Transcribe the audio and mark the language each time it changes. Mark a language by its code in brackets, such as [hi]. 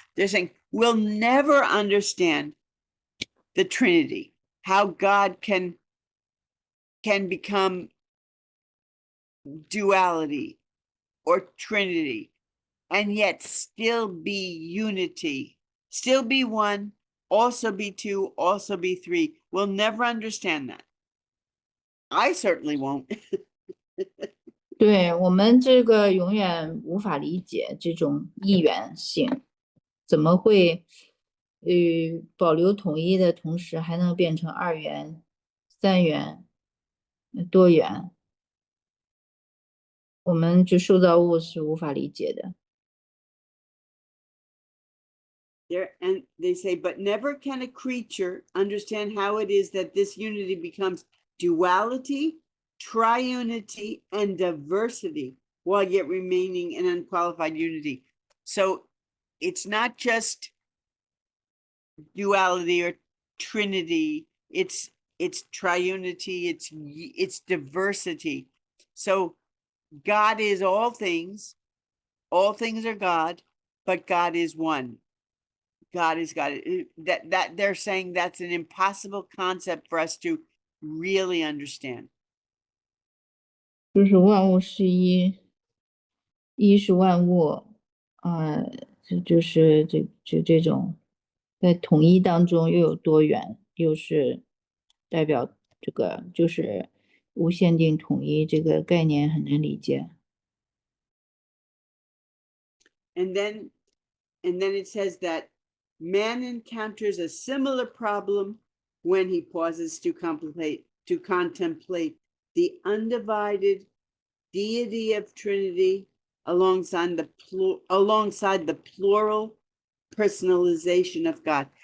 [en] They're saying we'll never understand the Trinity, how God can become duality or Trinity, and yet still be unity, still be one, also be two, also be three. We'll never understand that. I certainly won't. [zh] 对，我们这个永远无法理解这种一元性，怎么会保留统一的同时还能变成二元、三元、多元？我们就受造物是无法理解的。 [en] And they say, but never can a creature understand how it is that this unity becomes duality, triunity, and diversity while yet remaining in unqualified unity. So it's not just duality or trinity, it's triunity, it's diversity. So God is all things are God, but God is one. God is God. That they're saying that's an impossible concept for us to really understand. [zh] 就是万物是一，一是万物，就是这种在统一当中又有多元，又是代表这个就是无限定统一这个概念很难理解。 [en] And then it says that man encounters a similar problem when he pauses to contemplate the undivided deity of Trinity alongside the plural personalization of God.